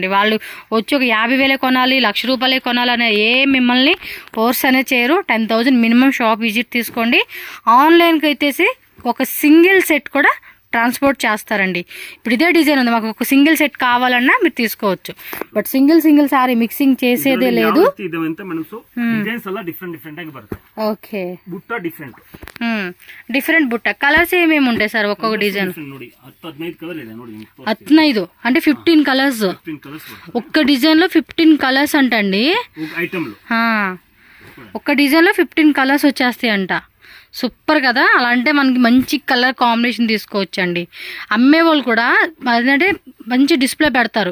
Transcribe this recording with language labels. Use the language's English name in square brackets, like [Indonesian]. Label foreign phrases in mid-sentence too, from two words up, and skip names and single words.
[Telugu] వాళ్ళు వచ్చి ఒక 50,000 కొనాలి, 1,00,000 రూపాయలే కొనాలనే ఏ మిమ్మల్ని ఫోర్స్ అనేది చేయరు. 10,000 [English] minimum shop visit [Telugu] తీసుకోండి. ఆన్లైన్కి అయితేసి ఒక [English] single set [Telugu] కూడా ట్రాన్స్పోర్ట్ చేస్తారండి. ఇప్పుడు ఇదే డిజైన్ ఉంది, మాకు ఒక [English] single set [Telugu] కావాలన్నా మీరు తీసుకోవచ్చు. [English] but single saree mixing [Telugu] చేసేదే లేదు. [Kannada] ಡಿಸೈನ್ಸ್ ಎಲ್ಲ [English] different different [Kannada] ಆಗಿ ಬರುತ್ತೆ. [Telugu] ఓకే, [Kannada] ಬುಟ್ಟ ಡಿಫ್ರೆಂಟ್ [Telugu] డిఫరెంట్ బుట్ట. కలర్స్ ఏమేమి ఉంటాయి సార్ ఒక్కొక్క డిజైన్? [Kannada] ನೋಡಿ 10-15 కలర్ ಇದೆ ನೋಡಿ. [Telugu] 15 అంటే 15 కలర్స్. 15 కలర్స్ ఒక్క డిజైన్ లో 15 కలర్స్ అంటండి. ఐటమ్ లో ఒక్క డిజైన్ లో 15 కలర్స్ వచ్చేస్తాయి అంట. సూపర్ కదా. అలా అంటే మనకి మంచి [English] colour combination [Telugu] తీసుకోవచ్చు అండి. అమ్మే వాళ్ళు కూడా అదంటే మంచి డిస్ప్లే పెడతారు.